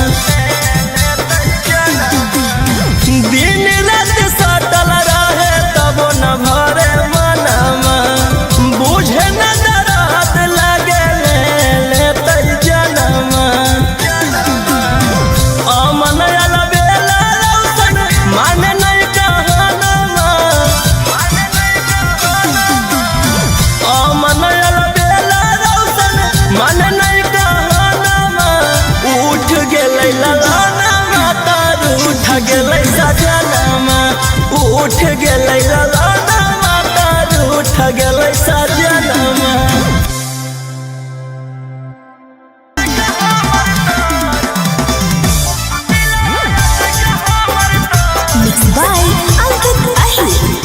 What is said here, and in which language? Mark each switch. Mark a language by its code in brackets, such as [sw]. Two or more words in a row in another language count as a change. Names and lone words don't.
[mai] दिन रात सटल रहे तब न भरे मनमा बुझे न दरात लगे लेतै जनमा अमन अलबेला रौशन माने नहीं कहनमा अमन अलबेला रौशन माने नहीं कहनमा उठ गेलै ललाना तर उठ गेलै सजना उठ गेलै ललाना तर उठ गेलै सजना [en] Mixed by Ankit Ahir.